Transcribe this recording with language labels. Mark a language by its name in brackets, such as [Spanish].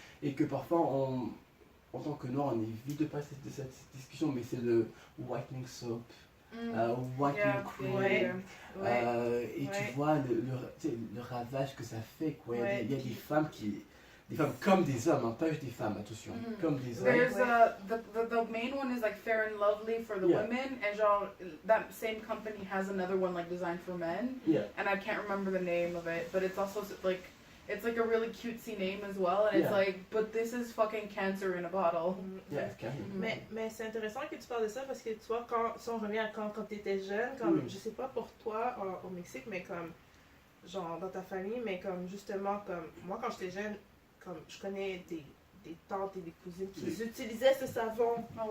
[French] Et que parfois, en tant que Noir, on évite de passer de cette discussion, mais c'est le whitening soap, whitening cream. Et tu vois le ravage que ça fait, quoi. Il y a des femmes des femmes comme des hommes, hein, pas juste des femmes, attention, comme des hommes. [English] There's the main one is like Fair and Lovely for the women, and genre that same company has another one like designed for men. Yeah. And I can't remember the name of it, but it's also like it's like a really cutesy name as well, and it's like, but this is fucking cancer in a bottle. [French] Yeah, carrément. Mais c'est intéressant que tu parles de ça parce que tu vois, si on revient à quand tu étais jeune, comme je sais pas pour toi au Mexique, mais comme genre dans ta famille, mais comme justement comme moi quand j'étais jeune, comme je connais des tantes et des cousines qui utilisaient ce savon.